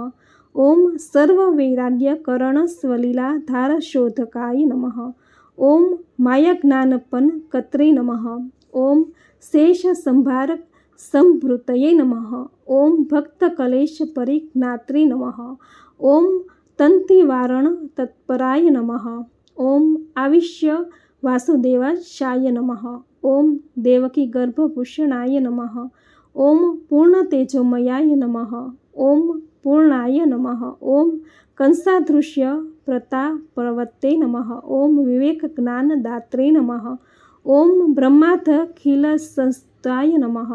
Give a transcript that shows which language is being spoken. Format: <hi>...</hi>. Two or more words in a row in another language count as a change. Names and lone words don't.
<sa>ઓમ સર્વવૈરાગ્ય કરણ સ્વલીલા ધારશોધકાય નમઃ. ઓમ માયાજ્ઞાનપન કત્રે નમઃ. ઓમ શેષ સંભાર સંભૃતયે નમઃ. ઓમ ભક્તકલેશ પરિજ્ઞાત્રે નમઃ. ઓમ તંતિવારણ તત્પરાય નમઃ. ओम आविश्य वासुदेवाय नमः। ओम देवकी गर्भभूषणाय नमः। ओम पूर्ण तेजोमयाय नमः। ओम पूर्णाय नमः। ओम कंसादृश्य प्रतापवते नमः। ओम विवेक ज्ञान दात्रे नमः। ओम ब्रह्मादखिल संस्थाय नमः।</sa>